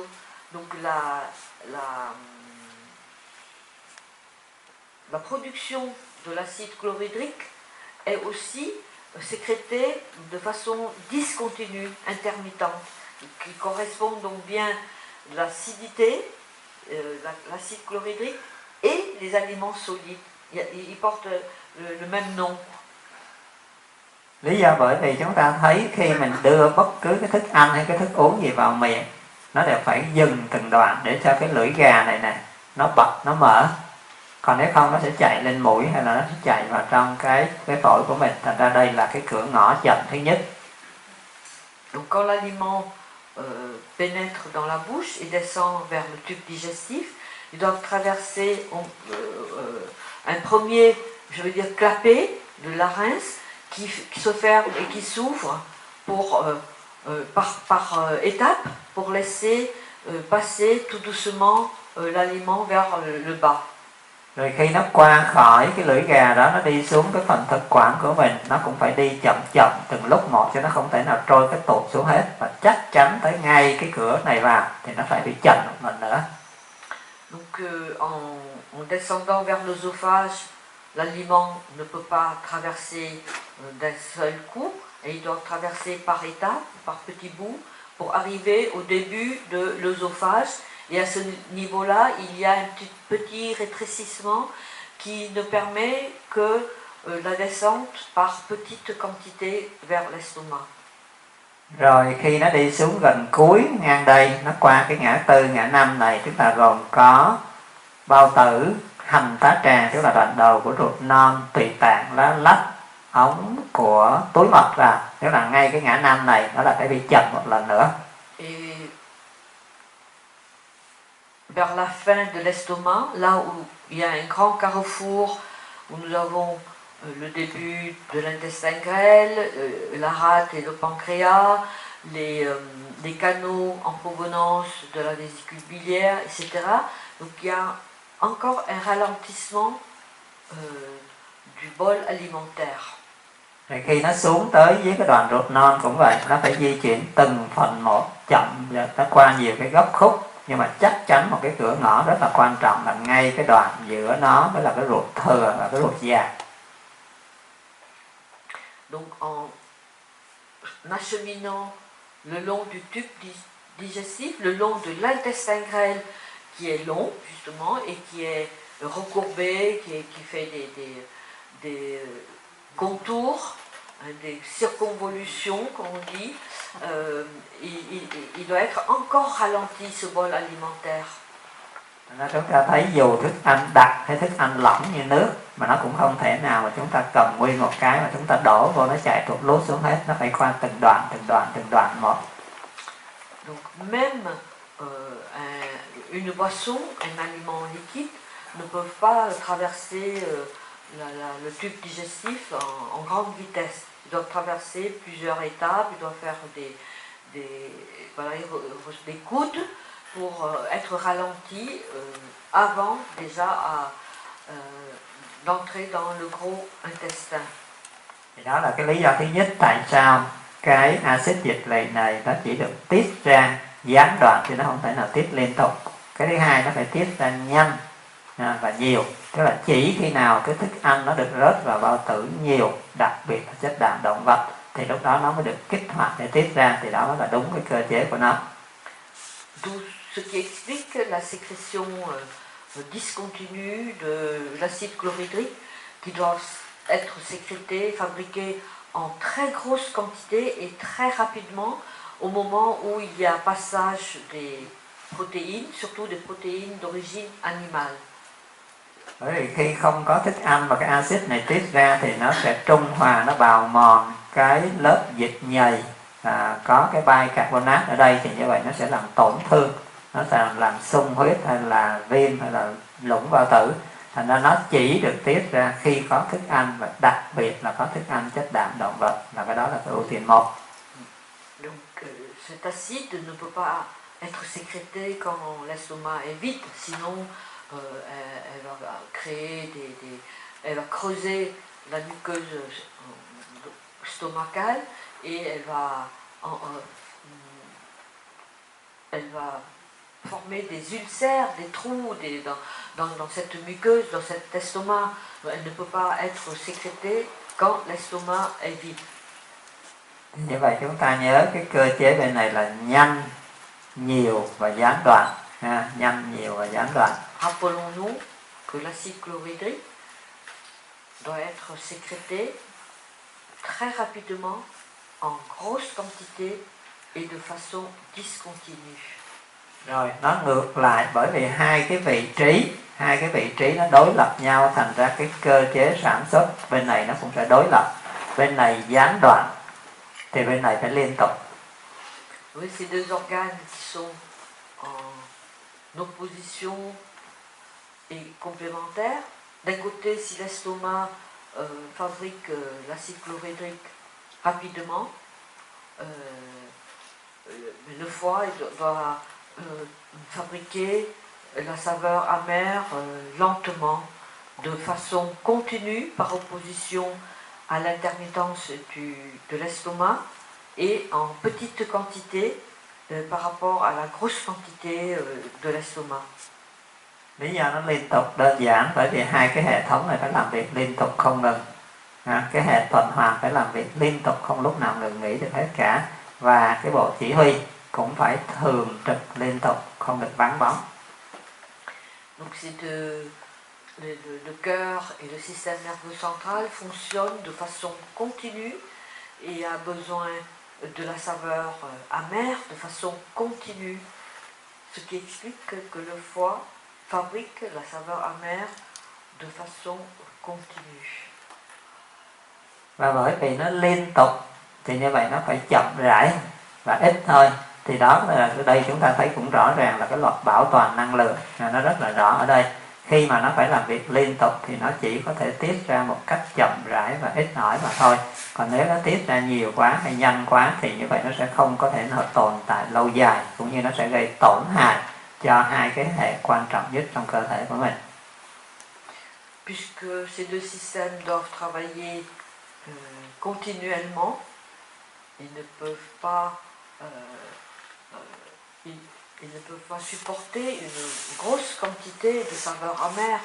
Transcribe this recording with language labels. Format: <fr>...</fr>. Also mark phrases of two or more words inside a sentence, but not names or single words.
<fr>Donc la production de l'acide chlorhydrique est aussi sécrétée de façon discontinue, intermittente, qui correspond donc bien l'acidité, l'acide chlorhydrique et les aliments solides. Ils portent le même nom.</fr> <vi>Lý do bởi vì chúng ta thấy khi mình đưa bất cứ cái thức ăn hay cái thức uống gì vào miệng, nó đều phải dừng từng đoạn để cho cái lưỡi gà này nè nó bật, nó mở. Còn nếu không nó sẽ chạy lên mũi hay là nó sẽ chạy vào trong cái phổi của mình. Thành ra đây là cái cửa ngõ chậm thứ nhất.</vi> <fr>Donc quand l'aliment pénètre dans la bouche et descend vers le tube digestif, ils doivent traverser un premier, je veux dire, clapet de larynx qui se ferme et qui s'ouvre par étapes pour laisser passer tout doucement l'aliment vers le bas.</fr> <vi>Rồi khi nó qua khỏi cái lưỡi gà đó, nó đi xuống cái phần thực quản của mình, nó cũng phải đi chậm chậm từng lúc một, cho nó không thể nào trôi cái tụt xuống hết. Và chắc chắn tới ngay cái cửa này vào thì nó phải bị chậm một lần nữa.</vi> <fr>Donc en descendant vers l'œsophage, l'aliment ne peut pas traverser d'un seul coup, et il doit traverser par étapes, par petits bouts, pour arriver au début de l'œsophage. Et à ce niveau-là, il y a un petit rétrécissement qui ne permet que la descente par petite quantité vers l'estomac.</fr> <vi>Rồi khi nó đi xuống gần cuối ngang đây, nó qua cái ngã tư, ngã năm này, chúng ta gồm có bao tử, hành tá tràng, tức là đoạn đầu của ruột non, tụy tạng, lá lách, ống của túi mật ra. Tức là ngay cái ngã năm này nó là phải bị chậm một lần nữa.</vi> <fr>Et vers la fin de l'estomac, là où il y a un grand carrefour, où nous avons le début de l'intestin grêle, la rate et le pancréas, les canaux en provenance de la vésicule biliaire, etc. Donc il y a encore un ralentissement du bol alimentaire.</fr> <vi>Rồi khi nó xuống tới với cái đoạn ruột non cũng vậy, nó phải di chuyển từng phần một chậm, nó qua nhiều cái góc khúc, nhưng mà chắc chắn một cái cửa ngõ rất là quan trọng là ngay cái đoạn giữa nó với là cái ruột thừa và cái ruột già.</vi> <fr>Donc en acheminant le long du tube digestif, le long de l'intestin grêle qui est long justement et qui est recourbé, qui fait des contours, des circonvolutions comme on dit, il doit être encore ralenti ce bol alimentaire.</fr> <vi>Chúng ta thấy dù thức ăn đặc hay thức ăn lỏng như nước mà nó cũng không thể nào mà chúng ta cầm nguyên một cái mà chúng ta đổ vô nó chạy tuột lút xuống hết, nó phải qua từng đoạn một.</vi> <fr>Donc même une boisson, un aliment liquide ne peut pas traverser le tube digestif en grande vitesse. Ils doivent traverser plusieurs étapes, ils doivent faire des coudes pour être ralentis avant déjà d'entrer dans le gros intestin.</fr> <vi>Thì đó là cái lý do thứ nhất tại sao cái axit dịch lệ này nó chỉ được tiết ra gián đoạn chứ nó không thể nào tiết liên tục. Cái thứ hai nó phải tiết ra nhanh và nhiều, tức là chỉ khi nào cái thức ăn nó được rớt vào bao tử nhiều, đặc biệt là chất đạm động vật, thì lúc đó nó mới được kích hoạt để tiết ra, thì đó mới là đúng cái cơ chế của nó.</vi> <fr>D'où ce qui explique la sécrétion discontinue de l'acide chlorhydrique qui doit être sécrété, fabriqué en très grosse quantité et très rapidement au moment où il y a passage des protéines, surtout des protéines d'origine animale.</fr> <vi>Bởi vì khi không có thức ăn và cái axit này tiết ra thì nó sẽ trung hòa, nó bào mòn cái lớp dịch nhầy có cái bicarbonate ở đây, thì như vậy nó sẽ làm tổn thương, nó sẽ làm xung huyết hay là viêm hay là lủng bao tử. Thành ra nó chỉ được tiết ra khi có thức ăn, và đặc biệt là có thức ăn chất đạm động vật, là cái đó là cái ưu tiên một.</vi> <fr>Donc cet acide ne peut pas être sécrété quand l'estomac est vide, sinon elle va créer elle va creuser la muqueuse stomacale et elle va former des ulcères, des trous dans cette muqueuse, dans cet estomac. Elle ne peut pas être sécrétée quand l'estomac est vide.</fr> <vi>Như vậy chúng ta nhớ cái cơ chế bên này là nhanh, nhiều và gián đoạn. Nhanh, nhiều và gián đoạn.</vi> <fr>Rappelons-nous que l'acide chlorhydrique doit être sécrété très rapidement, en grosse quantité et de façon discontinue.</fr> <vi>Rồi nó ngược lại, bởi vì hai cái vị trí nó đối lập nhau, thành ra cái cơ chế sản xuất bên này nó cũng sẽ đối lập. Bên này gián đoạn thì bên này phải liên tục.</vi> <fr>Oui, ces deux organes qui sont en opposition et complémentaires. D'un côté, si l'estomac fabrique l'acide chlorhydrique rapidement, le foie doit fabriquer la saveur amère lentement, de façon continue, par opposition à l'intermittence de l'estomac, et en petite quantité par rapport à la grosse quantité de l'estomac.</fr> <vi>Lý do nó liên tục đơn giản bởi vì hai cái hệ thống này phải làm việc liên tục không ngừng. Cái hệ tuần hoàn phải làm việc liên tục, không lúc nào ngừng nghỉ được hết cả. Và cái bộ chỉ huy cũng phải thường trực liên tục, không được vắng bóng. Donc le cœur et le système nerveux central fonctionnent de façon continue et a besoin de la saveur amère de façon continue, ce qui explique que le foie fabrique la saveur amère de façon continue. Và bởi vì nó liên tục thì như vậy nó phải chậm rãi và ít thôi. Thì đó là ở đây chúng ta thấy cũng rõ ràng là cái luật bảo toàn năng lượng nó rất là rõ ở đây. Khi mà nó phải làm việc liên tục thì nó chỉ có thể tiết ra một cách chậm rãi và ít ỏi mà thôi. Còn nếu nó tiết ra nhiều quá hay nhanh quá thì như vậy nó sẽ không có thể nào tồn tại lâu dài, cũng như nó sẽ gây tổn hại cho hai cái hệ quan trọng nhất trong cơ thể của mình.</vi> <fr>Puisque ces deux systèmes doivent travailler continuellement, ils ne peuvent pas ils ne peuvent pas supporter une grosse quantité de saveur amère.</fr>